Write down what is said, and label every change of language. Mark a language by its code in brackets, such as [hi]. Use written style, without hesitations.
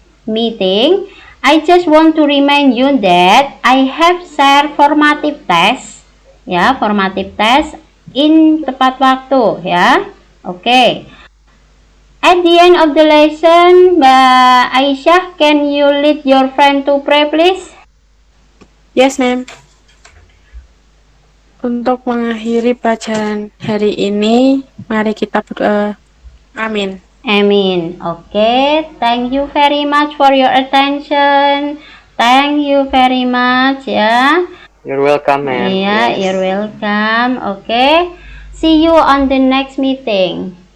[en] meeting, I just want to remind you that I have shared formative test, ya, formative test in [id] tepat waktu, [en] ya. Oke. At the end of the lesson, Mbak Aisyah, can you lead your friend to pray, please? Yes, ma'am. [id] Untuk mengakhiri pelajaran hari ini, mari kita berdoa. Amin. Amin. [en] Okay, thank you very much for your attention. Thank you very much, ya. You're welcome, ma'am. Yeah, Yes. you're welcome. Okay, see you on the next meeting.